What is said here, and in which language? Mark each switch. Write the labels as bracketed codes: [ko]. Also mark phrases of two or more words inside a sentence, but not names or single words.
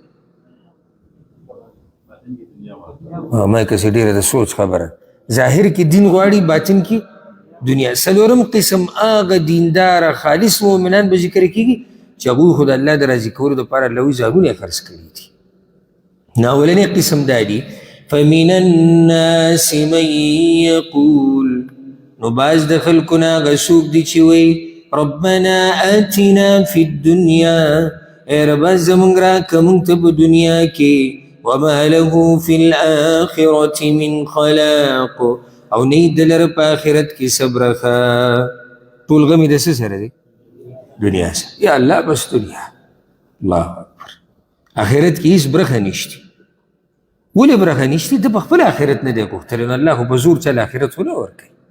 [ps] ما کسې ډېره د سوچ خبره، ظاهر کې دین غواړي، باطن کې دنیا. 4م قسم هغه دینداره خالص مؤمنان به ذکر کېږي چې هغوی خو د الله د راضي کولو دپاره الله وایي ځانونه یې خرڅ کړي دي. نو اولنی قسم دا دی [ar] فمن الناس من یقول، [ps] نو بعض د خلکو نه هغه څوک دي چې وایي [ar] ربنا آتنا فی الدنیا، [ps] ای ربه زمونږ راکړه مونږ ته په دنیا کې، [ar] وما له فی الآخرة من خلاق، [ps] او نه یې د لره په آخرت کې څه برخه. ټول غم یې د څه سره دی؟ دنیا سره. یا الله بس دنیا، [ar] الله اکبر. [ps] آخرت کې هېڅ برخه نشته. ولې برخه نشته؟ ده په خپل آخرت نه دی غوښتلی، نو الله خو په زور چل آخرت خو نه ورکوي.